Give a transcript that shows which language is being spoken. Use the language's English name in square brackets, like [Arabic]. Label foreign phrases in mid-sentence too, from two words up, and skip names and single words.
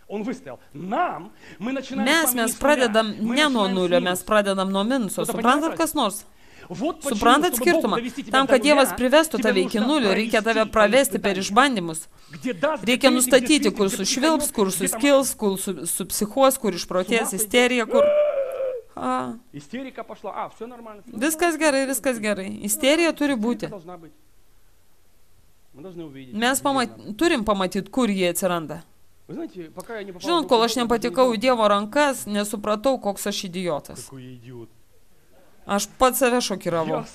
[Lithuanian] Mes pradedam ne nuo nulio, mes pradedam nuo minuso. Suprantat kas nors? Suprantat skirtumą? Tam, kad Dievas privestų tave iki nulio, reikia tave pravesti per išbandymus. Reikia nustatyti, kur sušvilps, kur suskils, kur supsichuos, kur išprotės isterija, kur... [Russian] Истерика пошла. Все нормально. [Lithuanian] Viskas gerai, viskas gerai. Isterija turi būti. Mes turim pamatyti, kur jie atsiranda. Žinot, kol aš nepatikau į Dievo rankas, nesupratau, koks aš idiotas. Aš pats save šokiravau.